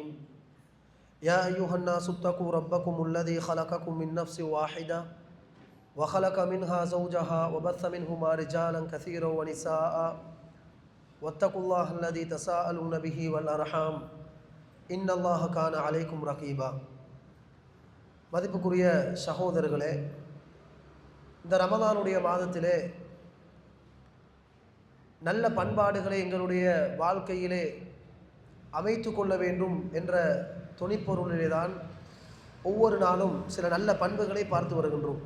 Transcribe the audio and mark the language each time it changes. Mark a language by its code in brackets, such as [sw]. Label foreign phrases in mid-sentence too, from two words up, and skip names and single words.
[ar] يا أيها الناس اتقوا ربكم الذي خلقكم من نفس واحدة وخلق منها زوجها وبث منهما رجالا كثيرا ونساء واتقوا الله الذي تساءلون به والأرحام إن الله كان عليكم رقيبا. [ta] மதிப்புக்குரிய சகோதரர்களே, இந்த ரமதானுடைய மாதத்திலே நல்ல பண்பாடுகளை எங்களுடைய வாழ்க்கையிலே அமைத்து கொள்ள வேண்டும் என்ற துணிப்பொருளிலே தான் ஒவ்வொரு நாளும் சில நல்ல பண்புகளை பார்த்து வருகின்றோம்.